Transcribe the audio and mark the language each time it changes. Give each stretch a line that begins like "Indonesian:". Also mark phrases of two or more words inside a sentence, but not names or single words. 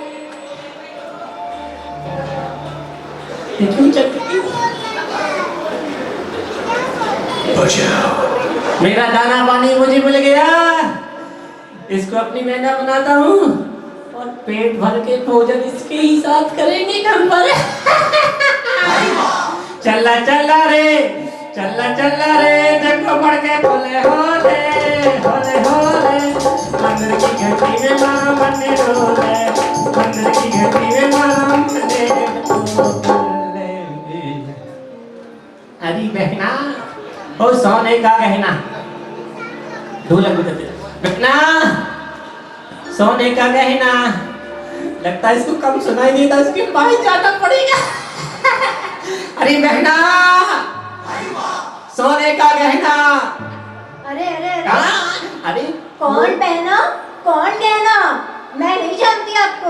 Hindi: ये क्यों चलती? बचाओ। मेरा दाना पानी मुझे मिल गया। इसको अपनी मैना बनाता हूँ और पेट भर के भोजन इसके ही साथ करेंगे हम पर। चल्ला चल्ला रे चल्ला चल्ला रे देखो बढ़ के बोले होले होले होले। मंदिर की घंटी में मारो मने डोले। मंदिर की घंटी में मारो मने डोले। अरे बहना ओ सोने का गहना ढोलक बजाते बहना सोने का गहना। लगता है इसको कम सुनाई देता, इसके पास जाना पड़ेगा। अरे बहना सोने का गहना। अरे अरे अरे अरे कौन पहना? कौन गहना? मैं नहीं जानती आपको।